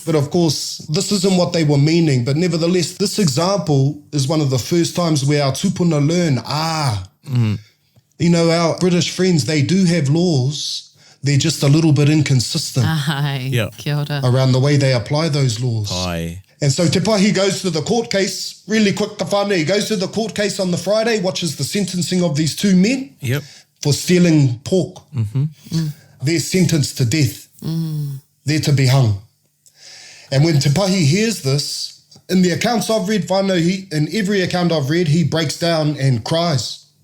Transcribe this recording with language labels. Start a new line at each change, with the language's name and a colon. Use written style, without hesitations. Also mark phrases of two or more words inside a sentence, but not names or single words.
English: But of course, this isn't what they were meaning. But nevertheless, this example is one of the first times where our tupuna learn, you know, our British friends, they do have laws. They're just a little bit inconsistent Ai, Yeah.
Māori: kia ora.
English: around the way they apply those laws. Ai. And so Te Pahi goes to the court case, really quick,
Māori: ka whānau,
English: he goes to the court case on the Friday, watches the sentencing of these two men Yep. for stealing pork. They're sentenced to death. They're to be hung. And when Te Pahi hears this, in the accounts I've read, whānau, in every account I've read, he breaks down and cries.